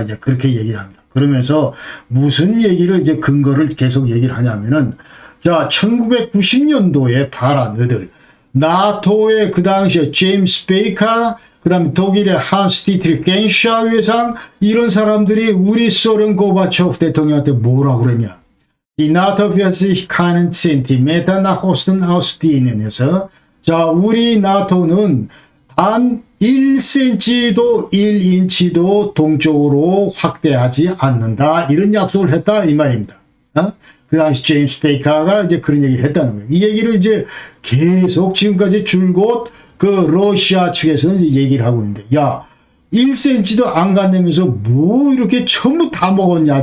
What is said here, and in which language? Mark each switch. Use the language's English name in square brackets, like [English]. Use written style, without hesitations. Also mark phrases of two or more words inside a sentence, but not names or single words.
[Korean] 이제 그렇게 얘기를 합니다. 그러면서 무슨 얘기를 이제 근거를 계속 얘기를 하냐면은, 자, 1990년도에 봐라, 너들. 나토의 그 당시에 제임스 베이커, 그 다음에 독일의 한스 디트리히 겐샤 회장, 이런 사람들이 우리 소련 고바초프 대통령한테 뭐라고 그랬냐. [German] Die NATO wird sich keinen Zentimeter nach Osten ausdehnen [Korean] 에서, 자, 우리 나토는 단 1cm도 1인치도 동쪽으로 확대하지 않는다. 이런 약속을 했다. 이 말입니다. 그 당시 제임스 베이커가 이제 그런 얘기를 했다는 거예요. 이 얘기를 이제 계속 지금까지 줄곧 그 러시아 측에서는 얘기를 하고 있는데, 야, 1cm도 안 간다면서 뭐 이렇게 전부 다 먹었냐.